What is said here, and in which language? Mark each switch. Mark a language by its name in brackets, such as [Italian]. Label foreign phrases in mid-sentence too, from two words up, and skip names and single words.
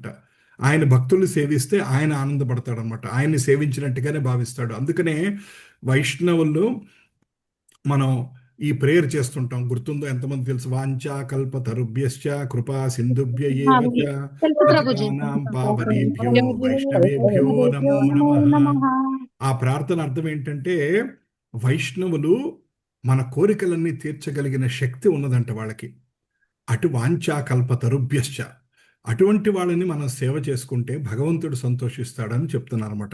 [Telugu] ఆయన భక్తుల్ని సేవిస్తే ఆయన ఆనందపడతాడు అనమాట. ఆయన్ని సేవించినట్టుగానే భావిస్తాడు. అందుకనే వైష్ణవులు మనం ఈ ప్రేయర్ చేస్తుంటాం. గుర్తుందో ఎంతమంది తెలుసు? [Sanskrit] వాంఛా కల్పతరుభ్యశ్చ కృపా సింధుభ్య ఏవ చ [Telugu] తెలుసు ప్రభుజీ. [Sanskrit] పతితానాం పావనేభ్యో వైష్ణవేభ్యో నమో నమః. [Telugu] ఆ ప్రార్థన అర్థం ఏంటంటే వైష్ణవులు మన కోరికలన్నీ తీర్చగలిగిన శక్తి ఉన్నదంట వాళ్ళకి. అటు [Sanskrit] వాంఛా కల్పతరుభ్యశ్చ, [Telugu] అటువంటి వాళ్ళని మనం సేవ చేసుకుంటే భగవంతుడు సంతోషిస్తాడని చెప్తున్నారు అనమాట.